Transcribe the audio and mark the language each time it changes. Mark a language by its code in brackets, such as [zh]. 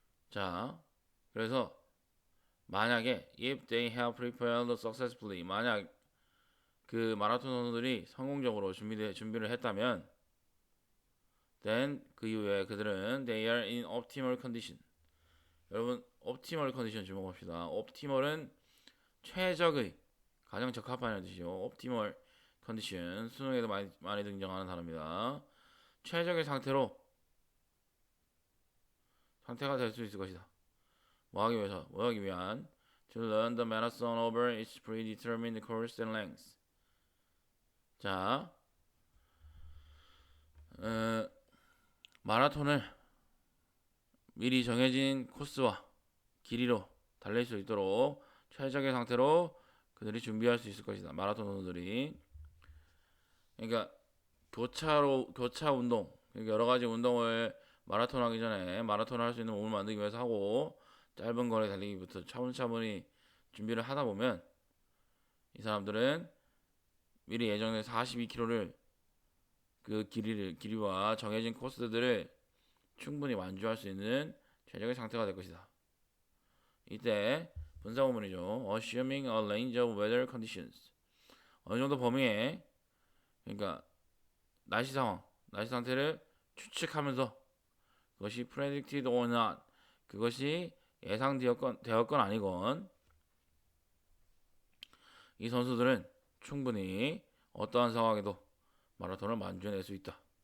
[ko] 자, 그래서 만약에 [en] if they have prepared successfully [ko] 만약 그 마라톤 선수들이 성공적으로 준비를 했다면 then 그 이후에 그들은 [en] they are in optimal condition [ko] 여러분 [en] optimal condition [ko] 주목합시다. optimal은 최적의 가장 적합한 뜻이죠. [en] optimal condition [ko] 수능에도 많이 등장하는 단어입니다. 최적의 상태가 될 수 있을 것이다. 뭐하기 위한 [en] to learn the marathon over its predetermined course and length. [ko] 자, 마라톤을 미리 정해진 코스와 길이로 달릴 수 있도록 최적의 상태로 그들이 준비할 수 있을 것이다. 마라톤 선수들이 그러니까 교차 운동 그러니까 여러 가지 운동을 마라톤 하기 전에 마라톤을 할 수 있는 몸을 만들기 위해서 하고 짧은 거리 달리기부터 차분차분히 준비를 하다 보면 이 사람들은 미리 예정된 42km를 그 길이와 정해진 코스들을 충분히 완주할 수 있는 최적의 상태가 될 것이다. 이때 분사구문이죠. [en] Assuming a range of weather conditions. [ko] 어느 정도 범위에 그러니까 날씨 상태를 추측하면서 그것이 [en] predicted or not [ko] 그것이 예상되었건 아니건 이 선수들은 충분히 어떠한 상황에도 마라톤을 만주해낼 수 있다.